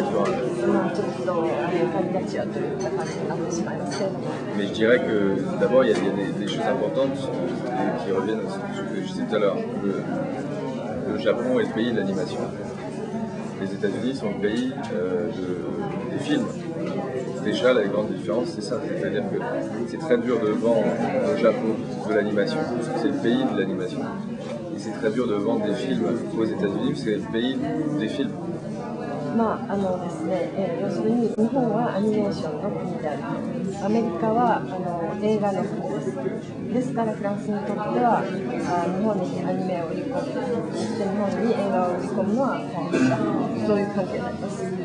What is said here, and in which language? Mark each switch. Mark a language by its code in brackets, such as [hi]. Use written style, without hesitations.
[ja] ちょっとカリカチュアといった感じになってしまいますけれども。 [fr] Mais je dirais que d'abord il y a des choses importantes qui reviennent à ce que je disais tout à l'heure. Le Japon est le pays de l'animation. Les États-Unis sont le pays des films. Déjà, la grande différence, c'est ça. C'est-à-dire que c'est très dur de vendre au Japon de l'animation, parce que c'est le pays de l'animation. Et c'est très dur de vendre des films aux États-Unis, parce que c'est le pays des films. [ja] ですね、要するに日本はアニメーションの国である。アメリカは映画の国です。ですからフランスにとっては日本にアニメを売り込む、そして日本に映画を売り込むのは大変だ。そういう関係になります。